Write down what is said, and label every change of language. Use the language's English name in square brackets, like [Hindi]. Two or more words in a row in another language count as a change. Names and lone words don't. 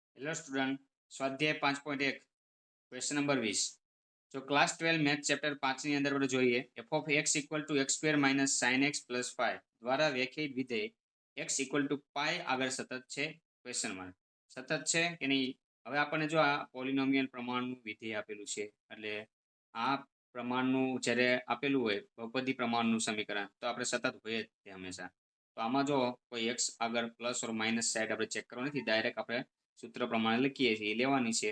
[English] hello student, [Gujarati] સ્વાધ્યાય 5.1 [English] question number 20. [Gujarati] જો [English] class 12 math chapter 5 [Gujarati] ની અંદર આપણે જોઈએ [English] f of x equal to x square minus sin x plus 5 [Gujarati] દ્વારા વ્યાખ્યાયિત વિધેય [English] x equal to pi [Gujarati] આગળ સતત છે [English] question mark. [Gujarati] સતત છે કે નહીં? હવે આપણને જો આ પોલિનોમિયલ પ્રમાણનું વિધેય આપેલું છે એટલે આ પ્રમાણનું જ્યારે આપેલું હોય બહુપદી પ્રમાણનું સમીકરણ તો આપણે સતત હોય જ તે હંમેશા. તો આમાં જો કોઈ x આગળ [English] plus or minus side [Gujarati] આપણે ચેક કરવાની નથી, ડાયરેક્ટ આપણે સૂત્ર પ્રમાણે લખીએ છીએ લેવાની છે.